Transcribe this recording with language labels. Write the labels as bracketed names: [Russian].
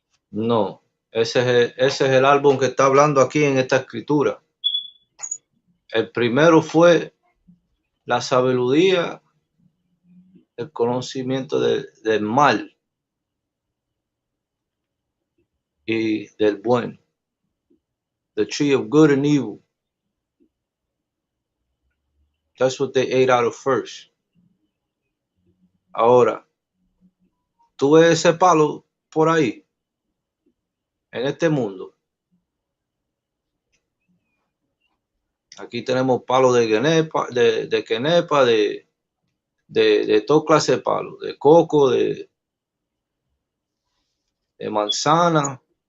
[Spanish] No, ese es el álbum que está hablando aquí en esta escritura. El primero fue la sabiduría, el conocimiento del mal y del bueno. [English] The tree of good and evil. That's what they ate out of first. [Spanish] Ahora, tú ves ese palo por ahí, en este mundo. Aquí tenemos palo de quenepa, de toda clase de palo, de coco, de manzana.